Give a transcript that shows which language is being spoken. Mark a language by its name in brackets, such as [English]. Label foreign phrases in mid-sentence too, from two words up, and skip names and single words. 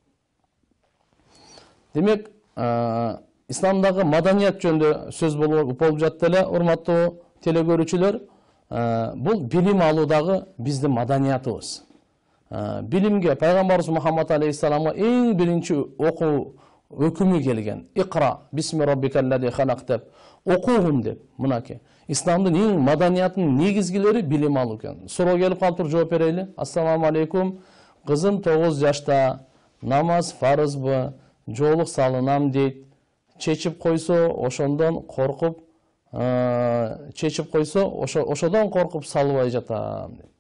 [Kyrgyz] Демек, исламдагы маданият жөнүндө сөз болуп жатты эле, урматтуу телекөрүүчүлөр. Бул билим алуудагы биздин маданиятыбыз. Билимге пайгамбарыбыз Мухаммад алейхиссаламга эң биринчи окуу өкүмү келген. [Arabic] اقرأ باسم ربك الذي خلق [Kyrgyz] деп, окугун деп. [Arabic] Мынакей. [Kyrgyz] Исламдын эң маданиятынын негизгилери билим алуу экен. Суроо келип калыптыр, жооп берели. [Arabic] السلام عليكم. [Kyrgyz] Кызым 9 жашта, намаз фарызбы, жолук салынам дейт. Чечип койсо, ошондон коркуп ошодон коркуп салбай жатам.